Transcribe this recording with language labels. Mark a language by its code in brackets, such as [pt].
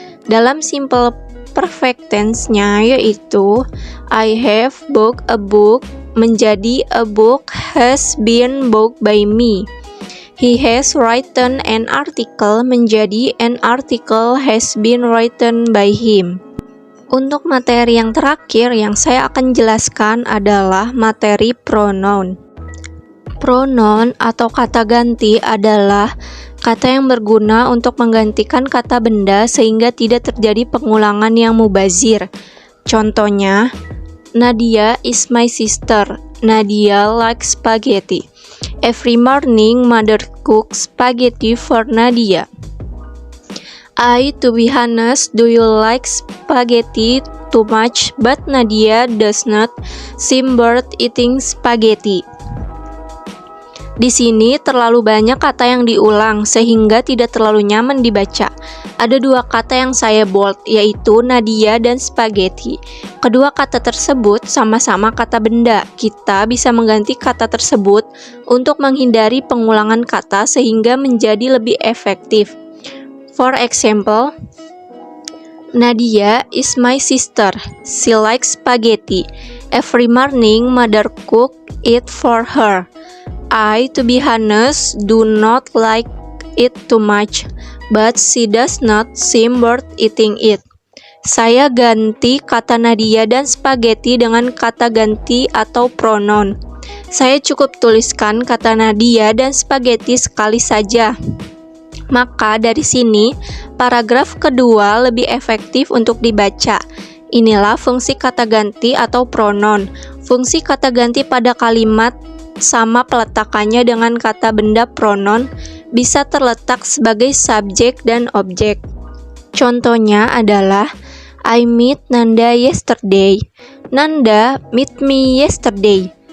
[id] Dalam [en] simple perfect tense-nya yaitu I have bought a book [id] menjadi [en] a book has been bought by me. He has written an article [id] menjadi [en] an article has been written by him. [id] Untuk materi yang terakhir yang saya akan jelaskan adalah materi pronoun. Pronoun atau kata ganti adalah kata yang berguna untuk menggantikan kata benda sehingga tidak terjadi pengulangan yang mubazir. Contohnya, [en] Nadia is my sister. Nadia likes spaghetti. Every morning, mother cooks spaghetti for Nadia. To be honest, do you like spaghetti too much? But Nadia does not seem bored eating spaghetti. [id] Di sini terlalu banyak kata yang diulang sehingga tidak terlalu nyaman dibaca. Ada dua kata yang saya bold, yaitu Nadia dan spaghetti. Kedua kata tersebut sama-sama kata benda. Kita bisa mengganti kata tersebut untuk menghindari pengulangan kata sehingga menjadi lebih efektif. [en] For example, Nadia is my sister. She likes spaghetti. Every morning, mother cook it for her. To be honest, do not like it too much, but she does not seem bored eating it. [id] Saya ganti kata Nadia dan spaghetti dengan kata ganti atau pronoun. Saya cukup tuliskan kata Nadia dan spaghetti sekali saja. Maka dari sini, paragraf kedua lebih efektif untuk dibaca. Inilah fungsi kata ganti atau pronoun. Fungsi kata ganti pada kalimat sama peletakannya dengan kata benda pronoun bisa terletak sebagai subjek dan objek. Contohnya adalah [en] I meet Nanda yesterday. Nanda meet me yesterday.